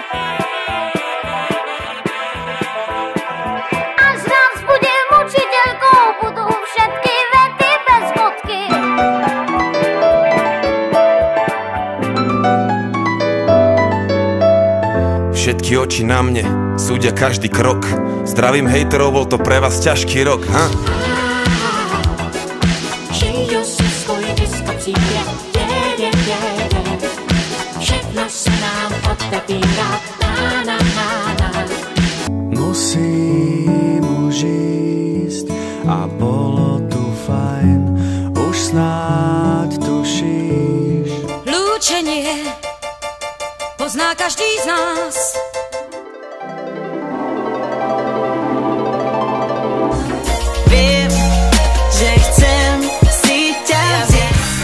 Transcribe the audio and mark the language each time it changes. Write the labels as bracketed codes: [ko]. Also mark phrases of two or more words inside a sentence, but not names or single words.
[sk] Až raz budem učiteľkou, budú všetky vety bez bodky. Všetky oči na mne, súdia každý krok. Zdravím hejterov, bol to pre vás ťažký rok, ha? [cs] Všechno se svůj dneska přijde, všechno se nám otevírá, na, na, na, na. [sk] Musím už ísť a bolo tu fajn, už snáď tušíš. Lúčenie pozná každý z nás. Viem, že chcem si ťa zjesť.